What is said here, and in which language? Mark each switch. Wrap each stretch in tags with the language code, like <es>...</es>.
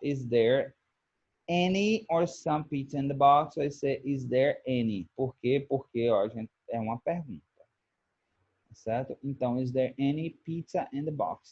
<en>Is there any or some pizza in the box?</en> <pt>Vai ser</pt> <en>is there any?</en> <pt>Por quê? Porque ó, a gente é uma pergunta, certo?</pt> <en>Então, is there any pizza in the box?</en>